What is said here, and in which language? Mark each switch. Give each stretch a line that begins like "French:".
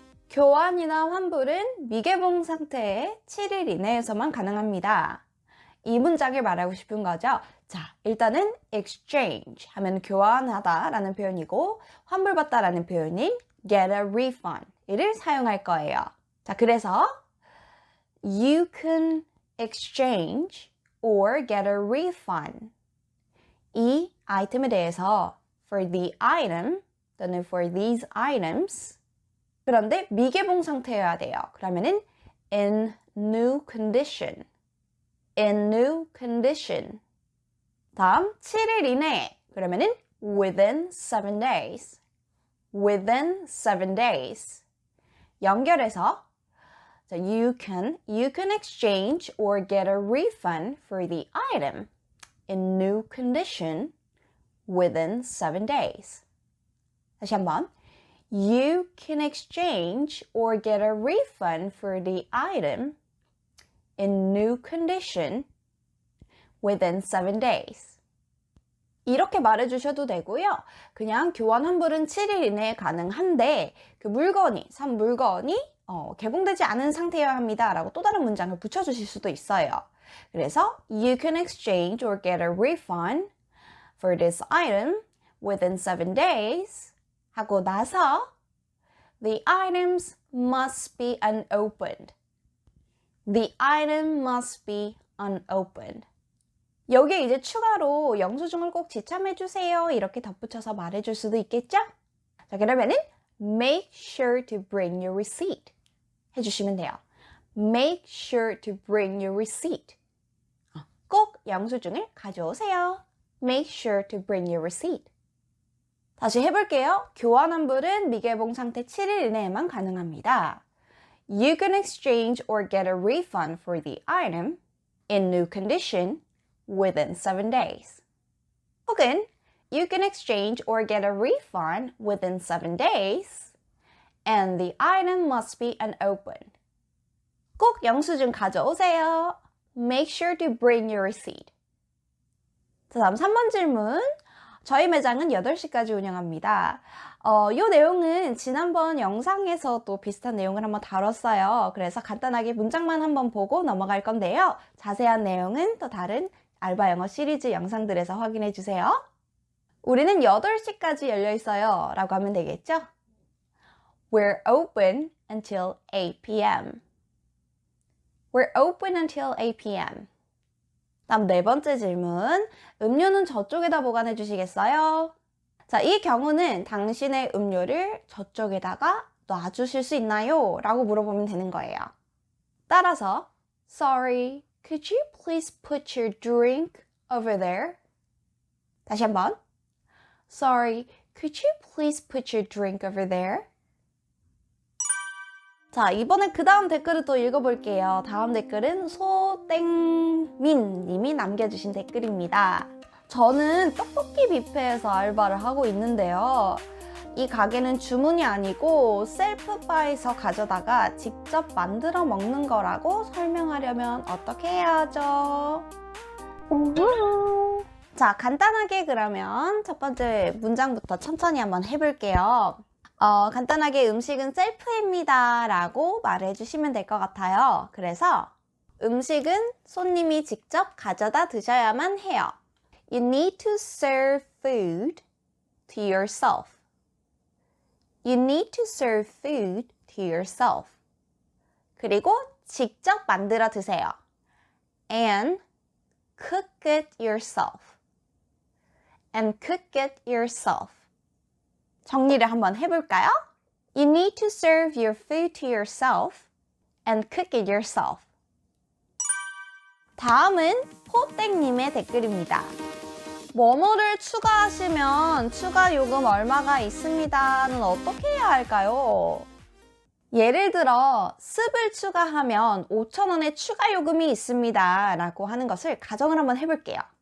Korean: 교환이나 환불은 미개봉 상태에 7일 이내에서만 가능합니다. 이 문장을 말하고 싶은 거죠. 자, 일단은 exchange 하면 교환하다 라는 표현이고 환불받다 라는 표현인
English: get a refund
Korean: 이를 사용할 거예요. 자, 그래서
English: you can exchange or get a refund.
Korean: 이 아이템에 대해서
English: for the item
Korean: 또는
English: for these items
Korean: 그런데 미개봉 상태여야 돼요. 그러면은
English: in new condition. in new condition.
Korean: 다음 7일 이내 그러면은
English: within 7 days. within 7 days.
Korean: 연결해서
English: you can exchange or get a refund for the item in new condition within 7 days.
Korean: 다시 한번.
English: You can exchange or get a refund for the item in new condition within 7 days.
Korean: 이렇게 말해주셔도 되고요. 그냥 교환 환불은 7일 이내에 가능한데 그 물건이, 산 물건이 개봉되지 않은 상태여야 합니다 라고 또 다른 문장을 붙여주실 수도 있어요. 그래서
English: You can exchange or get a refund for this item within 7 days
Korean: 하고 나서
English: The items must be unopened. The item must be unopened.
Korean: 여기에 이제 추가로 영수증을 꼭 지참해주세요. 이렇게 덧붙여서 말해줄 수도 있겠죠? 자, 그러면은
English: make sure to bring your receipt
Korean: 해주시면 돼요.
English: Make sure to bring your receipt.
Korean: 꼭 영수증을 가져오세요.
English: Make sure to bring your receipt.
Korean: 다시 해볼게요. 교환 환불은 미개봉 상태 7일 이내에만 가능합니다.
English: You can exchange or get a refund for the item in new condition within 7 days.
Korean: 혹은
English: you can exchange or get a refund within 7 days and the item must be unopened.
Korean: 꼭 영수증 가져오세요.
English: Make sure to bring your receipt.
Korean: 자, 다음 3번 질문. 저희 매장은 8시까지 운영합니다. 이 내용은 지난번 영상에서도 비슷한 내용을 한번 다뤘어요. 그래서 간단하게 문장만 한번 보고 넘어갈 건데요. 자세한 내용은 또 다른 알바 영어 시리즈 영상들에서 확인해 주세요. 우리는 8시까지 열려 있어요 라고 하면 되겠죠?
English: We're open until 8 p.m. We're open until 8 p.m.
Korean: 다음 4번째 질문. 음료는 저쪽에다 보관해 주시겠어요? 자, 이 경우는 당신의 음료를 저쪽에다가 놔주실 수 있나요? 라고 물어보면 되는 거예요. 따라서
English: Sorry, could you please put your drink over there?
Korean: 다시 한번.
English: Sorry, could you please put your drink over there?
Korean: 자, 이번에 그 다음 댓글을 또 읽어볼게요. 다음 댓글은 소땡민 님이 남겨주신 댓글입니다. 저는 떡볶이 뷔페에서 알바를 하고 있는데요. 이 가게는 주문이 아니고 셀프바에서 가져다가 직접 만들어 먹는 거라고 설명하려면 어떻게 해야죠? 자, 간단하게 그러면 첫 번째 문장부터 천천히 한번 해볼게요. 간단하게 음식은 셀프입니다 라고 말해주시면 될 것 같아요. 그래서 음식은 손님이 직접 가져다 드셔야만 해요.
English: You need to serve food to yourself. You need to serve food to yourself.
Korean: 그리고 직접 만들어 드세요.
English: And cook it yourself. And cook it yourself.
Korean: 정리를 한번 해볼까요?
English: You need to serve your food to yourself and cook it yourself.
Korean: 다음은 포땡님의 댓글입니다. 뭐뭐를 추가하시면 추가 요금 얼마가 있습니다는 어떻게 해야 할까요? 예를 들어 습을 추가하면 5,000원의 추가 요금이 있습니다 라고 하는 것을 가정을 한번 해볼게요.